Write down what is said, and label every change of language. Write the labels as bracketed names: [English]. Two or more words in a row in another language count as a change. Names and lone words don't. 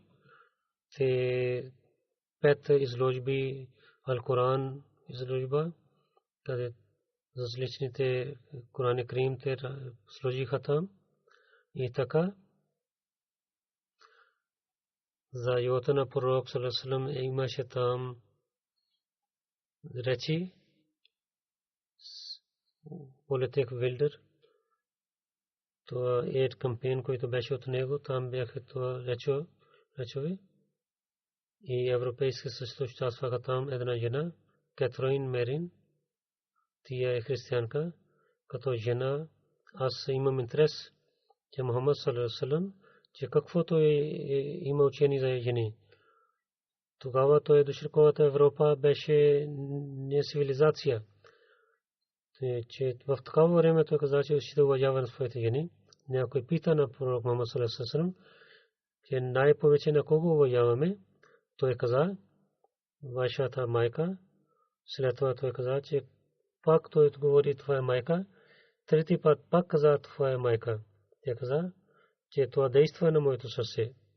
[Bulgarian] Те 5 изложби, Ал-Коран изложба, къде различните Коран Карим те сложиха там. И така за живота на пророк [Arabic] صلى الله عليه وسلم [Bulgarian] имаше там речи. Политик Вилдер, това ед кампейн, който беше от него, там бяха това речове. И Европейски съюз участваха там една жена, Кетрин Мерин. Тя е християнка. Като жена аз имам интерес, че Мухаммад [Arabic] صلى الله عليه وسلم, [Bulgarian] че каквото има учение за жени. Тогава той дошъл, когато Европа беше не цивилизация. Че в такова време той каза, че ще уважава на своите жени. Някой пита на пророк Мухаммад [Arabic] صلى الله عليه وسلم, [Bulgarian] че най-повече на кого уважаваме. Той каза, вашата майка. След това той каза, че пак той отговори, твоя майка. Трети път пак каза, твоя майка. Тя каза, че това действа на моето сърце.